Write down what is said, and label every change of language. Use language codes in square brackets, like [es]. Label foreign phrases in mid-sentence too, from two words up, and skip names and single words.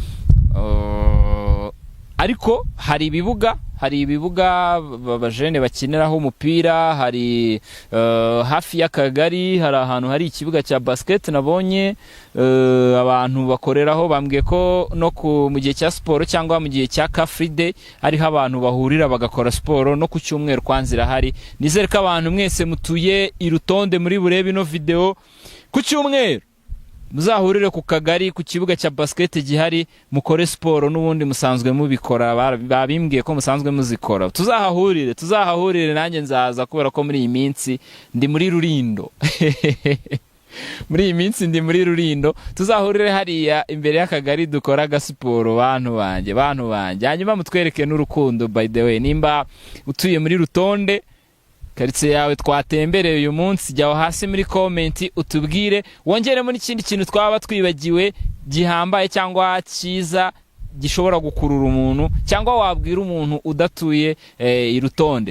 [rw] Ariko hari ibibuga abajene bakiniraho umupira. Hari hafi y'akagari hari ahantu hari ikibuga cya basket nabonye abantu bakoreraho. Bambwiye ko no mu gihe cya siporo cyangwa mu gihe cya [en] car free day [rw] ariho abantu bahurira bagakora siporo. No ku cyumweru kwanzira hari. Nizere ko abantu mwese mutuye i Rutonde muri burebe ino video, ku cyumweru muzahurire ku kagari ku kibuga cya basket gihari, mukore siporo. N'ubundi musanzwe mubikora, babimbwiye ko musanzwe muzikora. Tuzahahurire nanjye nzaza, kubera ko muri iyi minsi ndi muri Rurindo. Tuzahurire hariya imbere y'akagari dukora agasiporo, bantu banjye. Hanyuma mutwereke n'urukundo. [en] By the way, [rw] nimba utuye muri Rutonde, karitsiye yawe twatembereye uyu munsi, jyaho hasi muri comment utubwire, wongeremo n'ikindi kintu twaba twibagiwe gihambaye cyangwa cyiza gishobora gukurura umuntu, cyangwa wabwira umuntu udatuye i Rutonde.